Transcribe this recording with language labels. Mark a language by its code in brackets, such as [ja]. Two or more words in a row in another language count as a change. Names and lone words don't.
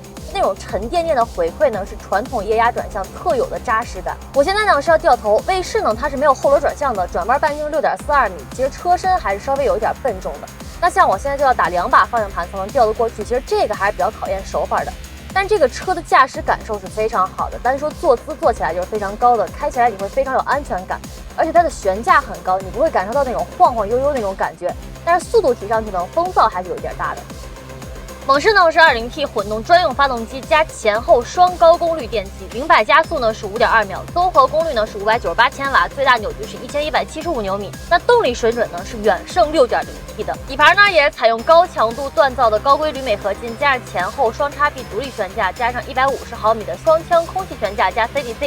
[zh] 那種沉甸甸的回饋呢是傳統液壓轉向特有的扎實感。我現在呢是要掉頭，衛士呢它是沒有後輪轉向的，轉彎半徑6.42米，其實車身還是稍微有一點笨重的。那像我現在就要打2把方向盤才能調得過去，其實這個還是比較考驗手法的。但這個車的駕駛感受是非常好的，單說坐姿坐起來就是非常高的，開起來你會非常有安全感，而且它的懸架很高，你不會感受到那種晃晃悠悠那種感覺，但是速度提上去呢，風噪還是有一點大的。猛士呢是 2.0T 混動專用發動機加前後雙高功率電機，0-100加速呢是5.2秒，綜合功率呢是598千瓦，最大扭矩是1175牛米。那動力水準呢是遠勝 6.0T 的。底盤呢也是採用高強度鍛造的高硅鋁鎂合金，加上前後雙叉臂獨立懸架，加上150毫米的雙腔空氣懸架加 CDC。